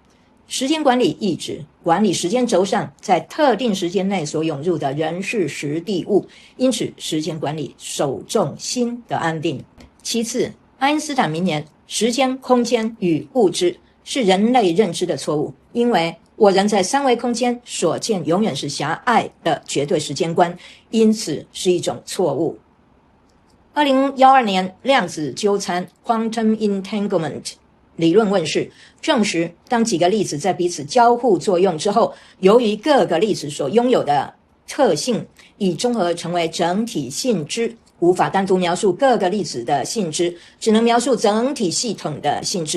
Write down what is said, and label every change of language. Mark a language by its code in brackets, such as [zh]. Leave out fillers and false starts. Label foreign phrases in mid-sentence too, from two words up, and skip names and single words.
[zh] 时间管理意指管理时间轴上在特定时间内所涌入的人事时地物，因此时间管理首重心的安定。其次，爱因斯坦名言，时间、空间与物质是人类认知的错误，因为我人在三维空間所見永遠是狹隘的絕對時間觀，因此是一種錯誤。2012年量子糾纏 [en] Quantum Entanglement [zh] 理論問世，證實當幾個粒子在彼此交互作用之後，由於各個粒子所擁有的特性已綜合成為整體性質，無法單獨描述各個粒子的性質，只能描述整體系統的性質。